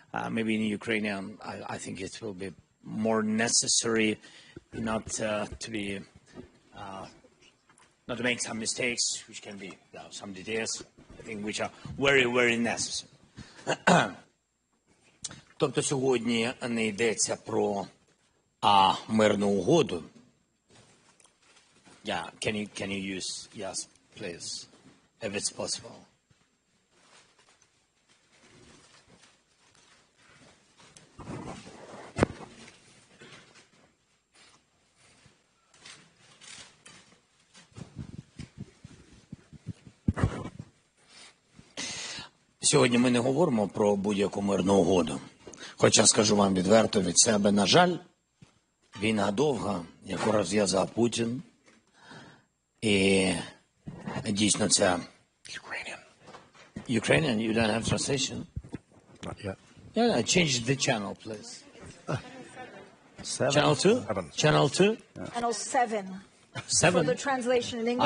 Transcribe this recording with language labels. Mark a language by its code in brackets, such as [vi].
[en] Maybe in Ukrainian, I think it will be more necessary not to make some mistakes, which can be some details, I think, which are very, very necessary. [uk] Тобто сьогодні не йдеться про мирну угоду. [en] Yeah, can you use, yes, please, if it's possible. [uk] Сьогодні ми не говоримо про будь-яку мирну угоду. Хоча, скажу вам відверто від себе, на жаль, війна довга, яку розв'язав Путін. І дійсно це... [en] Ukrainian, you don't have translation? Not yet. Yeah, change the channel, please. 7? Channel 2? 7. Channel 2? Yeah. Channel 7. 7? For the translation in English,